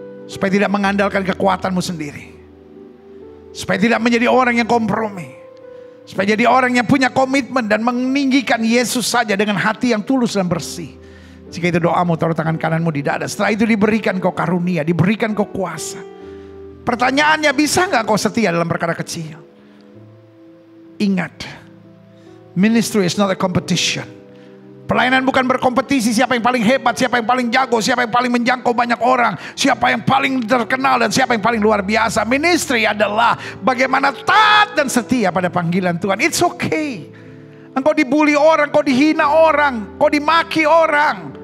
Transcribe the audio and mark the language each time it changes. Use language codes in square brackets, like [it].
[id] Supaya tidak mengandalkan kekuatanmu sendiri. Supaya tidak menjadi orang yang kompromi. Supaya jadi orang yang punya komitmen dan meninggikan Yesus saja dengan hati yang tulus dan bersih. Jika itu doamu, taruh tangan kananmu di dada. Setelah itu diberikan kau karunia, diberikan kau kuasa. Pertanyaannya, bisa gak kau setia dalam perkara kecil? Ingat, [en] ministry is not a competition. [id] Pelayanan bukan berkompetisi siapa yang paling hebat, siapa yang paling jago, siapa yang paling menjangkau banyak orang, siapa yang paling terkenal dan siapa yang paling luar biasa. Ministry adalah bagaimana taat dan setia pada panggilan Tuhan. [en] It's okay. [id] Engkau dibully orang, kau dihina orang, kau dimaki orang.